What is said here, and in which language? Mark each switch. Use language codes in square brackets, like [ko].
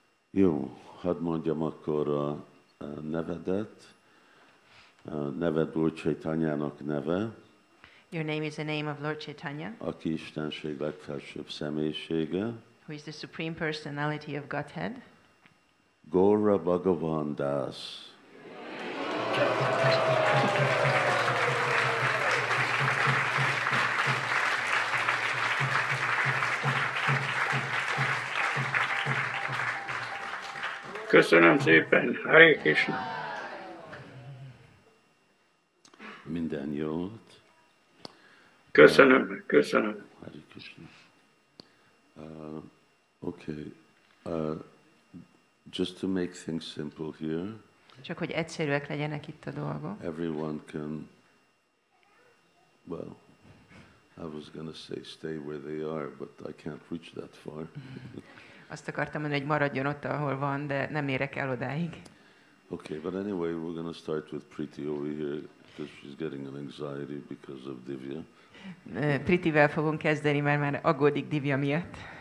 [hu] Jó, hadd mondjam akkor a nevedet. Neved Úr Caitanyának neve. [en] Your name is the name of Lord Chaitanya, [hu] aki Istenség legfelsőbb személyisége. [en] who is the supreme personality of Godhead. [hu] Gaura Bhagavan Das. Köszönöm szépen. Hare Krishna. Minden jót. Köszönöm. Hare Krishna. [en] Okay. Just to make things simple here. [hu] Csak hogy egyszerűek legyenek itt a dolgok. [en] Everyone can, well, I was going to say stay where they are, but I can't reach that far. [hu] Azt akartam mondani, hogy maradjon ott, ahol van, de nem érek el odáig. [en] Okay, but anyway, we're going to start with Priti over here because she's getting an anxiety because of Divya. [hu] Pritivel fogunk kezdeni, mert már aggódik Divya miatt.